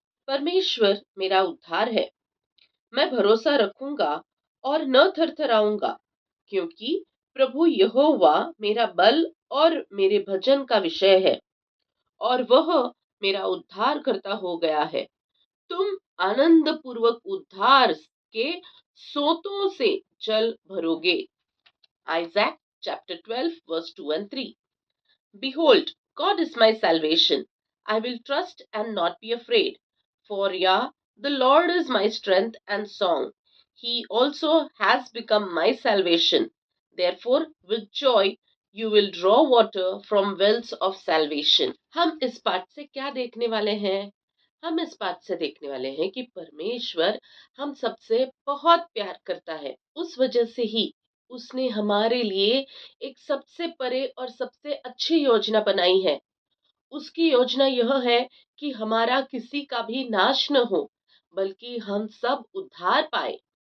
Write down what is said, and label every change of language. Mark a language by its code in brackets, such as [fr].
[hi] परमेश्वर मेरा उद्धार है, मैं भरोसा रखूंगा और न थरथराऊंगा, क्योंकि प्रभु यहोवा मेरा बल और मेरे भजन का विषय है, और वह मेरा उद्धार करता हो गया है। तुम आनंद पूर्वक उद्धार के सोतों से जल भरोगे। [en] Isaiah chapter 12 verse 2 and 3. Behold, God is my salvation. I will trust and not be afraid. For the Lord is my strength and song. He also has become my salvation. Therefore, with joy, you will draw water from wells of salvation. [hi] हम इस पाठ से क्या देखने वाले हैं? हम इस बात से देखने वाले हैं कि परमेश्वर हम सबसे बहुत प्यार करता है। उस वजह से ही उसने हमारे लिए एक सबसे परे और सबसे अच्छी योजना बनाई है। उसकी योजना यह है कि हमारा किसी का भी नाश न हो, बल्कि हम सब उद्धार पाए।